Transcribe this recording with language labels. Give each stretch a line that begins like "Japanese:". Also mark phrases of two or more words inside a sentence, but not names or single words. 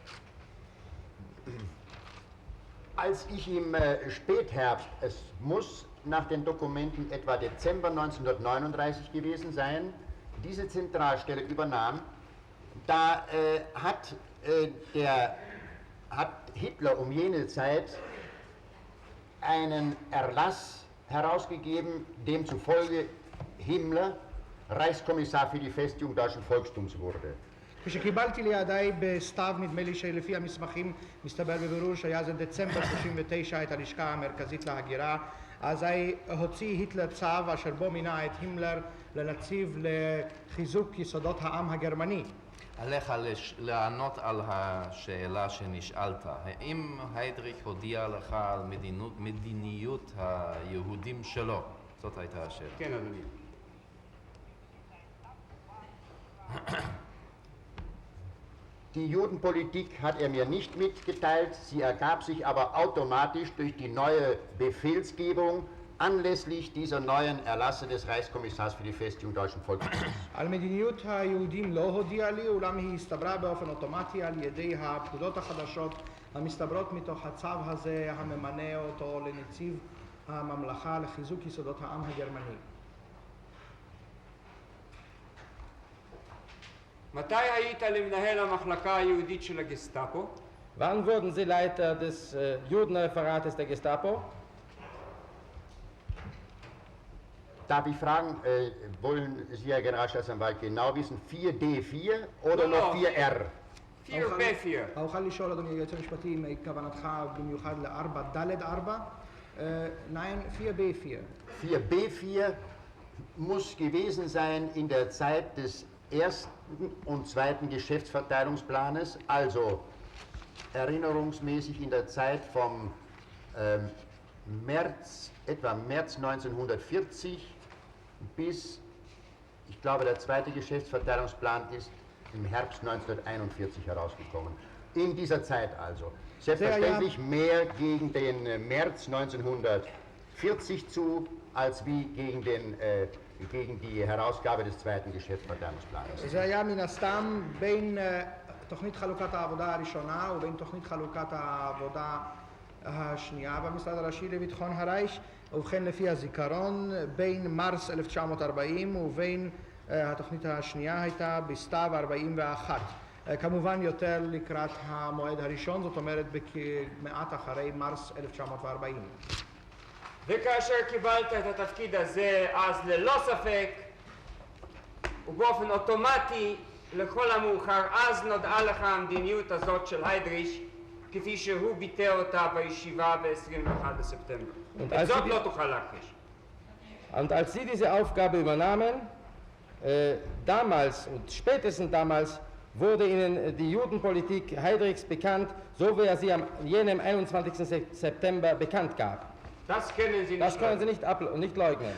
German: Als ich im Spätherbst, es muss nach den Dokumenten etwa Dezember 1939 gewesen sein, diese Zentralstelle übernahm, da hat Hitler um jene Zeit einen Erlass herausgegeben, demzufolge Himmler Reichskommissar für die Festigung deutschen Volkstums wurde.
Hebrew: כשקיבלתי לידיי בסתיו, נדמה לי שלפי המסמכים מסתבר בבירור שהיה זה דצמבר 39 את הלשכה המרכזית להגירה, אז הוציא היטלר צו אשר בו מינה את הימלר לנציב לחיזוק יסודות העם הגרמני. עליך לענות על השאלה שנשאלת. האם היידריך הודיע לך על מדיניות היהודים שלו? זאת הייתה השאלה. כן, אדוני.
German: Die Judenpolitik hat er mir nicht mitgeteilt, sie ergab sich aber automatisch durch die neue Befehlsgebung anlässlich dieser neuen Erlasse des Reichskommissars für die Festigung deutschen Volkstums.
Hebrew: על מדיניות היהודים לא הודיע לי, אולם היא הסתברה באופן אוטומטי על ידי הפקודות החדשות המסתברות מתוך הצו הזה הממנה אותו לנציב הממלכה לחיזוק יסודות העם הגרמני. מתי היית למנהל המחלקה היהודית של הגסטאפו?
German: Wann wurden Sie Leiter des Judenreferates der Gestapo? Darf ich fragen, wollen Sie, Herr Generalstaatsanwalt, genau wissen, 4D4 oder noch 4R? 4B4.
Hebrew: אוכל לשאול, אדוני היועץ המשפטי, אם כוונתך במיוחד ל-4D4?
German: Nein, 4B4. 4B4 muss gewesen sein in der Zeit des ersten und zweiten Geschäftsverteilungsplanes, also erinnerungsmäßig in der Zeit vom etwa März 1940 bis, ich glaube, der zweite Geschäftsverteilungsplan ist im Herbst 1941 herausgekommen. In dieser Zeit also. Selbstverständlich mehr gegen den März 1940 zu, als wie gegen die Herausgabe des zweiten Geschäftsverteilungsplans.
Hebrew: זה היה מן הסתם בין תוכנית חלוקת העבודה הראשונה ובין תוכנית חלוקת העבודה השנייה במשרד הראשי לביטחון הרייך, ובכן לפי הזיכרון, בין מרס 1940 ובין התוכנית השנייה הייתה בסתיו 41. כמובן יותר לקראת המועד הראשון, זאת אומרת מעט אחרי מרס 1940. וכאשר קיבלת את התפקיד הזה, אז ללא ספק ובאופן אוטומטי לכל המאוחר אז נודעה לך המדיניות הזאת של היידריש כפי שהוא ביטא אותה בישיבה ב-21 בספטמבר. את זאת לא תוכל להכחיש.
German: Und als Sie diese Aufgabe übernahmen, damals und spätestens damals wurde Ihnen die Judenpolitik Heydrichs bekannt, so wie er sie am jenem 21. September bekannt gab. Das können Sie nicht Das können Sie nicht leugnen.